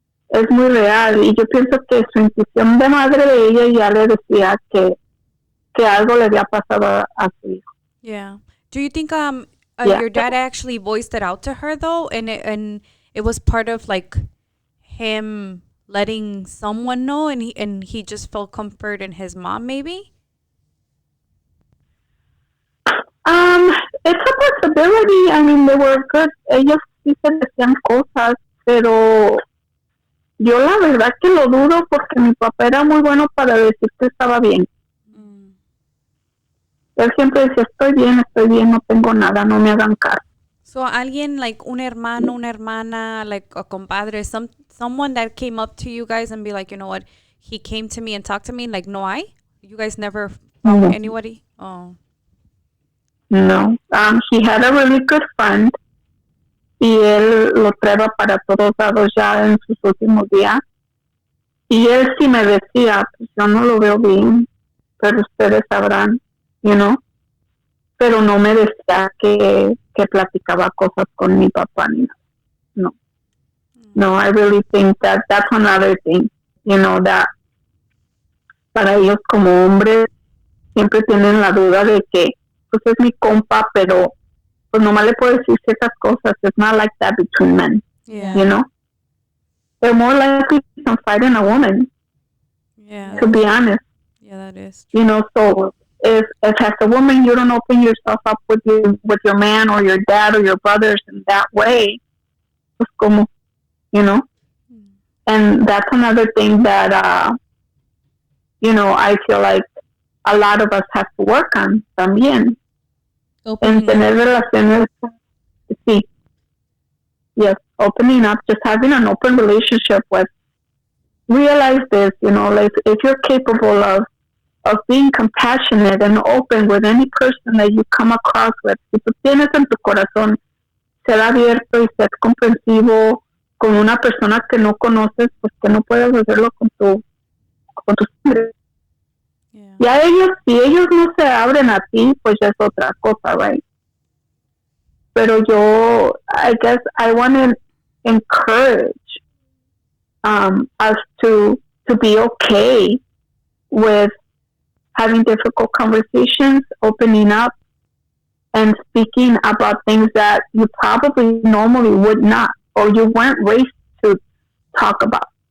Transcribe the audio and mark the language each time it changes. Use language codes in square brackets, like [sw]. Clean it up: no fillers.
[es] Es muy real, y yo pienso que su intuición de madre de ella ya le decía que algo le había pasado a su hijo. [en] Yeah. Do you think your dad actually voiced it out to her though, and it was part of like him letting someone know, and he just felt comfort in his mom maybe? It's a possibility. I mean, they were good. [es] Ellos sí se decían cosas, pero yo la verdad que lo dudo porque mi papá era muy bueno para decir que estaba bien. Él siempre decía, estoy bien, no tengo nada, no me hagan caso. [en] So [es] alguien [en] like [es] un hermano, una hermana, [en] like a compadre, someone that came up to you guys and be like, you know what, he came to me and talked to me, like, no, you guys never found anybody? Oh. No. He had a really good friend [es] y él lo prueba para todos lados ya en sus últimos días. Y él sí me decía, pues yo no lo veo bien, pero ustedes sabrán, [en] you know. [es] Pero no me decía que platicaba cosas con mi papá ni nada. No. [en] No, I really think that that's another thing, you know, that [es] para ellos como hombres siempre tienen la duda de que pues es mi compa, pero pues nomás le puedo decir ciertas cosas. [en] It's not like that between men, you know. They're more likely to confide in a woman, to be honest. Yeah, that is true. You know, so if as a woman you don't open yourself up with your man or your dad or your brothers in that way, [es] pues como, [en] you know. And that's another thing that, you know, I feel like a lot of us have to work on también. [es] En tener relaciones, sí. [en] Yes, opening up, just having an open relationship with, realize this, you know, like if you're capable of being compassionate and open with any person that you come across with, [es] si tú tienes en tu corazón ser abierto y ser comprensivo con una persona que no conoces, pues que no puedes hacerlo con tus hombres. Y a ellos, si ellos no se abren a ti, pues ya es otra cosa, right? Pero yo, [en] I guess I want to encourage us to be okay with having difficult conversations, opening up, and speaking about things that you probably normally would not, or you weren't raised to talk about.